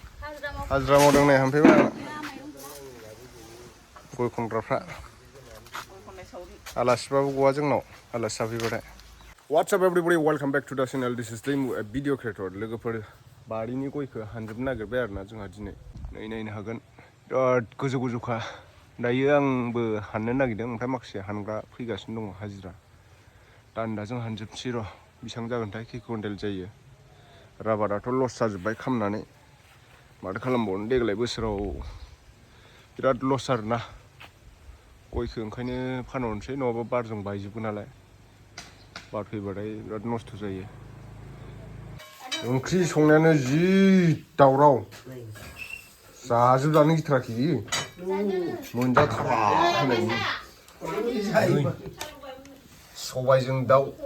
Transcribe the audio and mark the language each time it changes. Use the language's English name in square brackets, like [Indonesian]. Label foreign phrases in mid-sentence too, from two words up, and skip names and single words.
[Bodo] हाजिरा मावदों नै हामफैबाय गय खनग्राफ्रा आलासिबाबो गवा जोंनाव आलासि जाफैबाथाय [English] What's up everybody, welcome back to the channel. This is the video creator. [Bodo] लोगोफोर बारिनि गयखौ हानजोबनो नागिरबाय आरोना जोंहा दिनै नायनो हागोन बिराद गोजौ गोजौखा दायो आंबो हाननो नागिरदों ओमफ्राय माखासे हानग्रा फैगासिनो दङ हाजिरा दान्दाजों हानजोबसै र' बेसेबां जागोनथाय खै कुइन्टेल जायो राबाराथ' लस जाजोब्बाय खामनानै माथो खालामबावनो देग्लाय बोसोराव बिराद लस आरोना गयखौ ओंखायनो फानहरनोसै नङाबा बारजों बायजोबगोन नालाय बार फैबाथाय बिराद नस्थ' जायो ओंख्रि संनायानो जि दावराव जाजोबजानो गिथाराखै मोनजाथारा होननायनि सबायजों दाउ